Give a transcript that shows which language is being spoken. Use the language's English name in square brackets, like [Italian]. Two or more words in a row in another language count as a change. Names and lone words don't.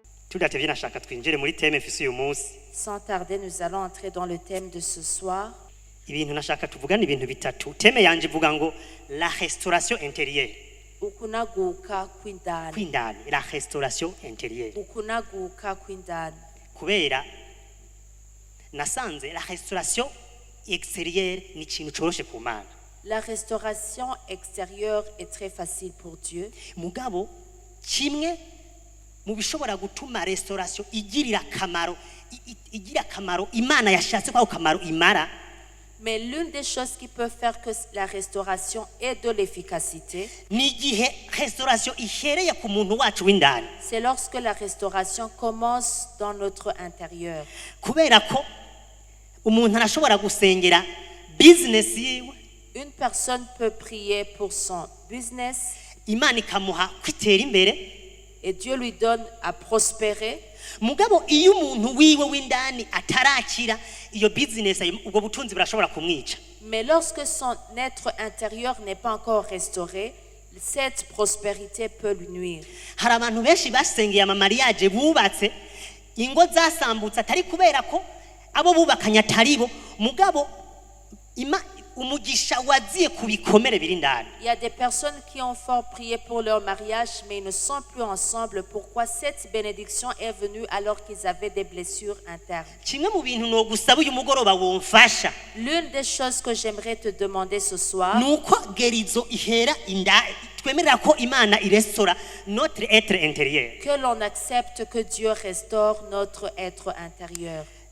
[Rundi] tudatevye nashaka twinjire muri teme mfise uyu munsi. [French] Sans tarder, nous allons entrer dans le thème de ce soir. [Rundi] Ibintu nashaka tuvugana ibintu bitatu. Teme yanje ivuga ngo [French] la restauration intérieure. [Rundi] Ukunaguka kw'indani. [French] Kwindani, la restauration intérieure. [Rundi] Ukunaguka kw'indani. Kubera nasanze [French] la restauration extérieure [Rundi] ni ikintu coroshe ku Mana. [French] La restauration extérieure est très facile pour Dieu. [Rundi] Mugabo kimwe mu bishobora gutuma restauration igira akamaro Imana yashatse kwa kamaro imara. [French] Mais l'une des choses qui peut faire que la restauration ait de l'efficacité, c'est lorsque la restauration commence dans notre intérieur. Une personne peut prier pour son business et Dieu lui donne à prospérer. [Rundi] Mugabo iyo umuntu wiwe w'indani atarakira iyo business ubwo butunzi burashobora kumwica. [French] Mais lorsque son être intérieur n'est pas encore restauré, cette prospérité peut lui nuire. [Rundi] Hari abantu benshi basengeye amamariage bubatse ingo zasambutse atari kubera ko abo bubakanya ataribo mugabo umugisha waziye kubikomere biri ndani. [French] Il y a des personnes qui ont fort prié pour leur mariage mais ils ne sont plus ensemble. Pourquoi cette bénédiction est venue alors qu'ils avaient des blessures internes? L'une des choses que j'aimerais te demander ce soir, que l'on accepte que Dieu restaure notre être intérieur.